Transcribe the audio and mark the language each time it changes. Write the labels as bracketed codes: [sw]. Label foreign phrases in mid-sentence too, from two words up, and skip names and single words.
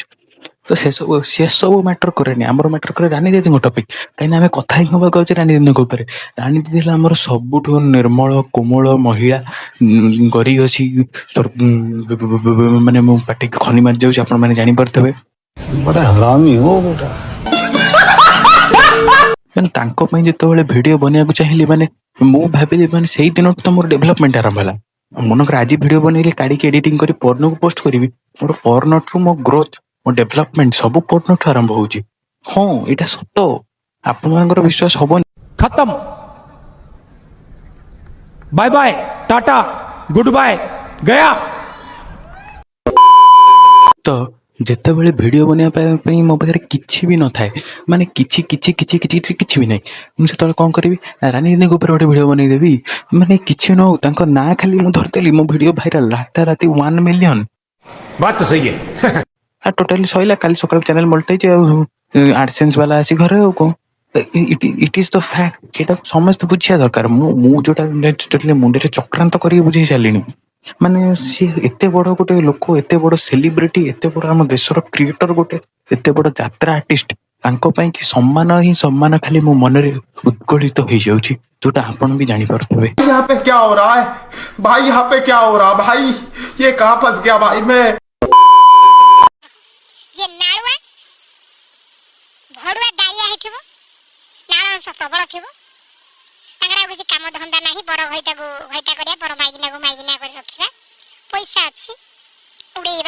[or] ତ ସେସବୁ ମ୍ୟାଟର କରେନି, ଆମର ମ୍ୟାଟର କରେ ରାନୀ ଦିଦିଙ୍କ ଟପିକ୍। କାହିଁକିନା ଆମେ କଥା ହିଁ ହେବାକୁ ଯାଉଛେ ରାନୀ ଦିଦିଙ୍କ ଉପରେ। ରାନୀ ଦିଦି ହେଲା ଆମର ସବୁଠୁ ନିର୍ମଳ କୋମଳ ମହିଳା। ଗରିୟସୀ ମାନେ ମୁଁ ପାଟିକି ଖନି ମାରିଯାଉଛି, ଆପଣମାନେ ଜାଣିପାରୁଥିବେ। [hi] बड़ा हरामी हो बेटा। [or] ମାନେ ତାଙ୍କ ପାଇଁ ଯେତେବେଳେ ଭିଡ଼ିଓ ବନେଇବାକୁ ଚାହିଁଲି, ମାନେ ମୁଁ ଭାବିଲି ମାନେ ସେଇ ଦିନଠୁ ତ ମୋର ଡେଭଲପମେଣ୍ଟ ଆରମ୍ଭ ହେଲା। ମନେକର ଆଜି ଭିଡ଼ିଓ ବନେଇଲି, କାଢ଼ିକି ଏଡିଟିଂ କରି ପରଦିନକୁ ପୋଷ୍ଟ କରିବି, ମୋର ପରଦିନଠୁ ମୋ ଗ୍ରୋଥ, ମୋ ଡେଭଲପମେଣ୍ଟ ସବୁ ପରଦିନଠୁ ଆରମ୍ଭ ହେଉଛି। ହଁ, ଏଇଟା ସତ, ଆପଣମାନଙ୍କର ବିଶ୍ୱାସ ହବନି। [hi] खत्म। [en] bye bye, [hi] टाटा, [en] good bye, [hi] गया। [or] ତ ଯେତେବେଳେ ଭିଡ଼ିଓ ବନେଇବା ପାଇଁ ମୋ ପାଖରେ କିଛି ବି ନଥାଏ, ମାନେ କିଛି ବି ନାହିଁ, ମୁଁ ସେତେବେଳେ କ'ଣ କରିବି, ରାନୀ ଦିଦିଙ୍କ ଉପରେ ଗୋଟେ ଭିଡ଼ିଓ ବନେଇଦେବି। ମାନେ କିଛି ନ ହଉ, ତାଙ୍କ ନାଁ ଖାଲି ମୁଁ ଧରିଦେଲି, ମୋ ଭିଡ଼ିଓ ଭାଇରାଲ, ରାତାରାତି 1 ମିଲିୟନ। [hi] बात तो सही है। [or] ଟୋଟାଲି ସଇଲା। କାଲି ସକାଳୁ ଚ୍ୟାନେଲ ମଲ୍ଟାଇଛି, ଆଉ ଆଡସେନ୍ସ ବାଲା ଆସି ଘରେ, ଆଉ କ'ଣ। [en] it is the fact. [or] ଏଇଟା ସମସ୍ତେ ବୁଝିବା ଦରକାର। ମୁଁ ଯୋଉଟା ମୁଣ୍ଡରେ ଚକ୍ରାନ୍ତ କରିକି ବୁଝେଇ ସାରିଲିଣି। ମାନେ ସିଏ ଏତେ ବଡ଼ ଗୋଟେ ଲୋକ, ଏତେ ବଡ଼ ସେଲିବ୍ରିଟି, ଏତେ ବଡ଼ ଆମ ଦେଶର କ୍ରିଏଟର, ଗୋଟେ ଏତେ ବଡ଼ ଯାତ୍ରା ଆର୍ଟିଷ୍ଟ, ତାଙ୍କ ପାଇଁ କି ସମ୍ମାନ ହିଁ ସମ୍ମାନ ଖାଲି ମୋ ମନରେ ଉଦ୍ଗଳିତ ହେଇଯାଉଛି, ଯୋଉଟା ଆପଣ ବି ଜାଣିପାରୁଥିବେ। [hi] यहाँ पे क्या हो रहा है भाई? यहाँ पे क्या हो रहा भाई? ये कहाँ फंस गया भाई मैं? [or] ଯେ ନାଳୁଆ ଭଡୁଆ ଡାଇଆ ହେଇଥିବ, ନାଳ ଅଂଶ ପ୍ରବଳ ଥିବ, ତାଙ୍କର ଆଉ କିଛି କାମ ଧନ୍ଦା ନାହିଁ, ବଡ ଘଇତା କରିବା, ବଡ ମାଇକିନା କରି ରଖିବା, ପଇସା ଅଛି ଉଡେଇବା।